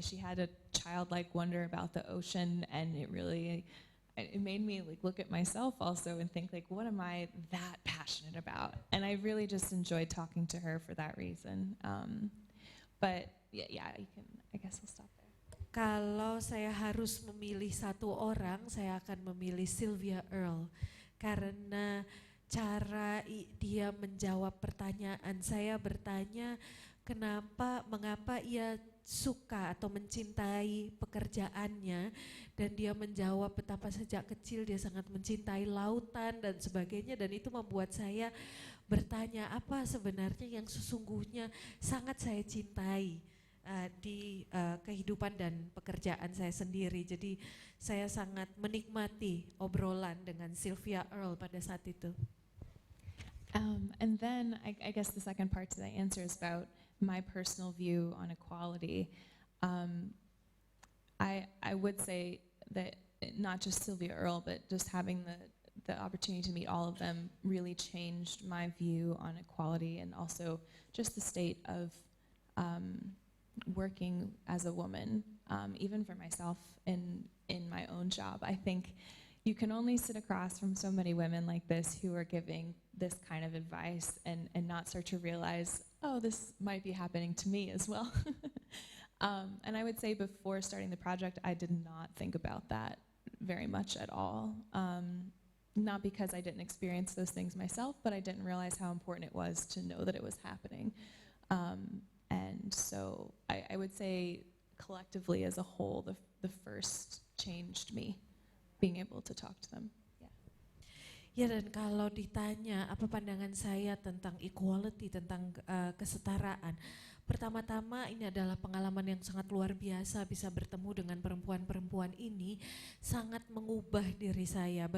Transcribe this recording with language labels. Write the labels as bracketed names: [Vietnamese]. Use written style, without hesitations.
[English] She had a childlike wonder about the ocean, and it made me look at myself also and think what am I that passionate about? And I really just enjoyed talking to her for that reason. But yeah, I guess I'll stop there. [Indonesian] Kalau saya harus memilih satu orang, saya akan memilih Sylvia Earle, karena cara dia menjawab pertanyaan. Saya bertanya mengapa ia suka atau mencintai pekerjaannya, dan dia menjawab betapa sejak kecil dia sangat mencintai lautan dan sebagainya, dan itu membuat saya bertanya apa sebenarnya yang sesungguhnya sangat saya cintai di kehidupan dan pekerjaan saya sendiri. Jadi saya sangat menikmati obrolan dengan Sylvia Earle pada saat itu. [English] And then I guess the second part to that answer is about my personal view on equality. I would say that not just Sylvia Earle, but just having the opportunity to meet all of them really changed my view on equality and also just the state of working as a woman, even for myself in my own job. I think you can only sit across from so many women like this who are giving this kind of advice and not start to realize, oh, this might be happening to me as well. And I would say before starting the project, I did not think about that very much at all. Not because I didn't experience those things myself, but I didn't realize how important it was to know that it was happening. And so I would say collectively as a whole, the first changed me, being able to talk to them. [Indonesian] Ya, dan kalau ditanya apa pandangan saya tentang equality, tentang kesetaraan, pertama-tama ini adalah pengalaman yang sangat luar biasa, bisa bertemu dengan perempuan-perempuan ini sangat mengubah diri saya.